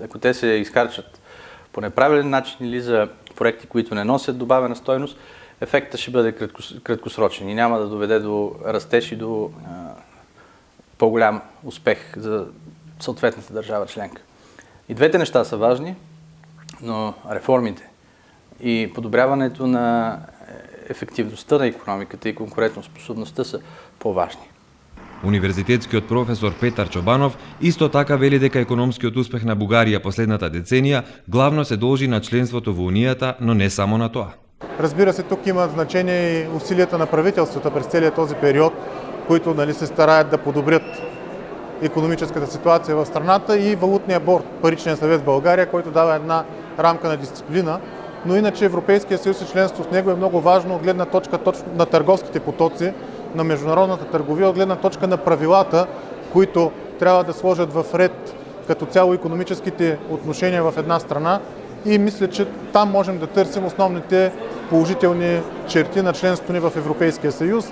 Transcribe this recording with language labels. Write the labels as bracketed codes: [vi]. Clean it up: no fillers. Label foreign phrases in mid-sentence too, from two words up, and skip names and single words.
[bg] Ако те се изхарчат по неправилен начин или за проекти, които не носят добавена стойност, ефектът ще бъде краткосрочен и няма да доведе до растеж и до по-голям успех за съответната държава членка. И двете неща са важни, но реформите и подобряването на ефективността на икономиката и конкурентоспособността са по-важни. [mk] Универзитетскиот професор Петар Чобанов исто така вели дека економскиот успех на Бугарија последната деценија главно се должи на членството во Унијата, но не само на тоа. [bg] Разбира се, тук има значение и усилията на правителството през целият този период, които се стараят да подобрят икономическата ситуация в страната, и валутния борд, паричния съвет в България, който дава една рамка на дисциплина. Но иначе Европейския съюз и членство в него е много важно от гледна точка точно на търговските потоци, на международната търговия, от гледна точка на правилата, които трябва да сложат в ред като цяло икономическите отношения в една страна, и мисля, че там можем да търсим основните положителни черти на членството ни в Европейския съюз.